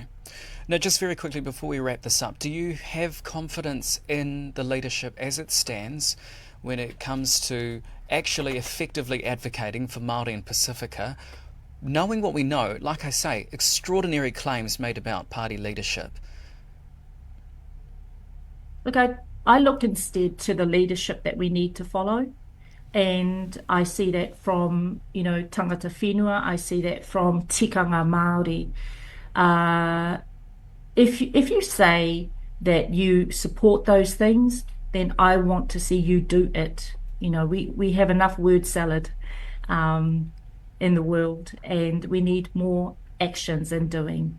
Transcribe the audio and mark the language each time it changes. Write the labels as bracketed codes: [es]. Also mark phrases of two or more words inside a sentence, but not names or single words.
[en] Now, just very quickly before we wrap this up, do you have confidence in the leadership as it stands when it comes to actually effectively advocating for Māori and Pacifica, knowing what we know, like I say, extraordinary claims made about party leadership? Look, I look instead to the leadership that we need to follow. And I see that from, [mi] tangata whenua. [en] I see that from [mi] tikanga Māori. [en] Uh, if you say that you support those things, then I want to see you do it. We have enough word salad um, in the world, and we need more actions and doing.